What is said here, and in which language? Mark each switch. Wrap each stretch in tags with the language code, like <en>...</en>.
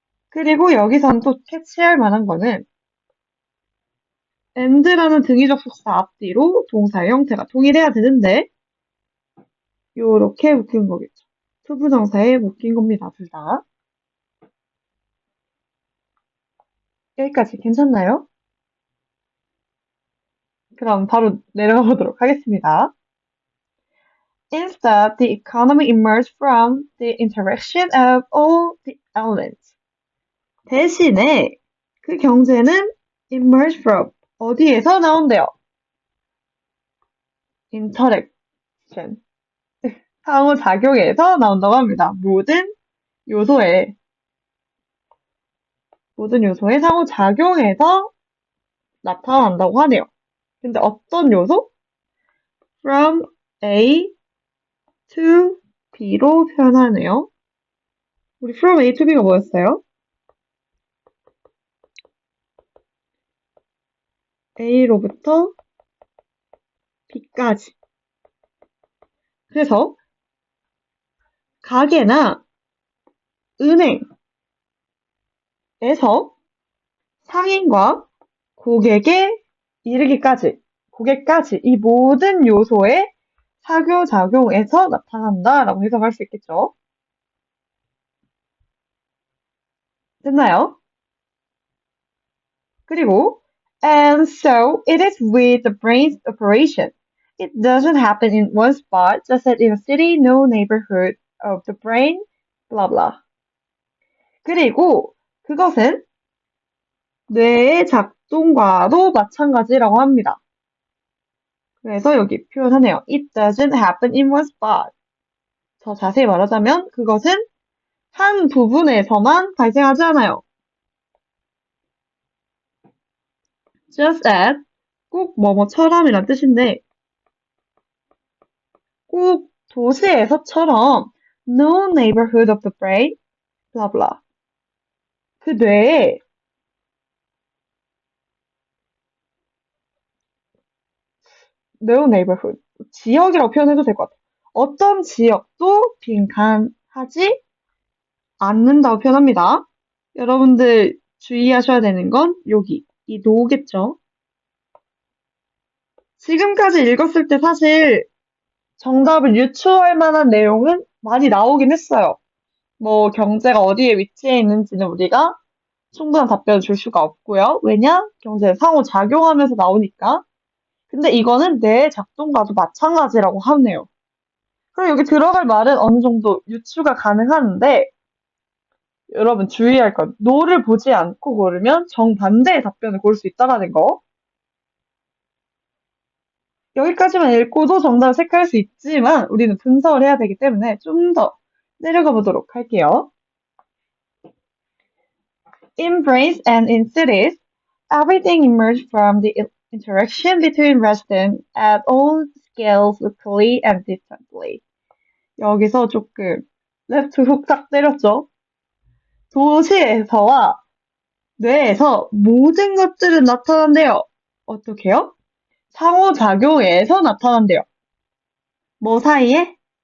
<ko>그리고 여기선 또 캐치할 만한 거는 and라는 등위적 속사 앞뒤로 동사의 형태가 동일해야 되는데 요렇게 묶인 거겠죠. 투부정사에 묶인 겁니다. 둘 다. 여기까지 괜찮나요? 그럼 바로 내려가 보도록 하겠습니다.</ko> <en>Instead, the economy emerged from the interaction of all the elements.</en> <ko>대신에 그 경제는 emerge from 어디에서 나온대요? interaction 상호작용에서 나온다고 합니다. 모든 요소의 상호작용에서 나타난다고 하네요. 근데 어떤 요소? from A to B로 표현하네요. 우리 from A to B가 뭐였어요? A로부터 B까지. 그래서 가게나 은행에서 상인과 고객에 이르기까지, 고객까지 이 모든 요소의 사교작용에서 나타난다라고 해석할 수 있겠죠. 됐나요? 그리고</ko> <en>and so it is with the brain's operation. It doesn't happen in one spot, just as in a city, no neighborhood of the brain, blah blah.</en> <ko>그리고 그것은 뇌의 작동과도 마찬가지라고 합니다. 그래서 여기 표현하네요.</ko> <en>It doesn't happen in one spot.</en> <ko>더 자세히 말하자면 그것은 한 부분에서만 발생하지 않아요.</ko> <en>Just as</en> <ko>꼭 뭐뭐처럼이란 뜻인데 꼭 도시에서처럼</ko> <en>no neighborhood of the brain, blah blah.</en> <ko>그 뇌에 no neighborhood 지역이라고 표현해도 될 것 같아요. 어떤 지역도 빈칸하지 않는다고 표현합니다. 여러분들 주의하셔야 되는 건 여기 이 no겠죠. 지금까지 읽었을 때 사실 정답을 유추할 만한 내용은 많이 나오긴 했어요. 뭐 경제가 어디에 위치해 있는지는 우리가 충분한 답변을 줄 수가 없고요. 왜냐? 경제는 상호작용하면서 나오니까. 근데 이거는 뇌의 작동과도 마찬가지라고 하네요. 그럼 여기 들어갈 말은 어느 정도 유추가 가능한데 여러분 주의할 건 no를 보지 않고 고르면 정반대의 답변을 고를 수 있다는 거. 여기까지만 읽고도 정답을 체크할 수 있지만 우리는 분석을 해야 되기 때문에 좀 더 내려가 보도록 할게요.</ko> <en>In brains and in cities, everything emerged from the interaction between residents at all scales locally and distantly.</en> <ko>여기서 조금 레프트 훅 딱 때렸죠. 도시에서와 뇌에서 모든 것들은 나타난대요. 어떻게요? 상호작용에서 나타난대요. 뭐 사이에?</ko>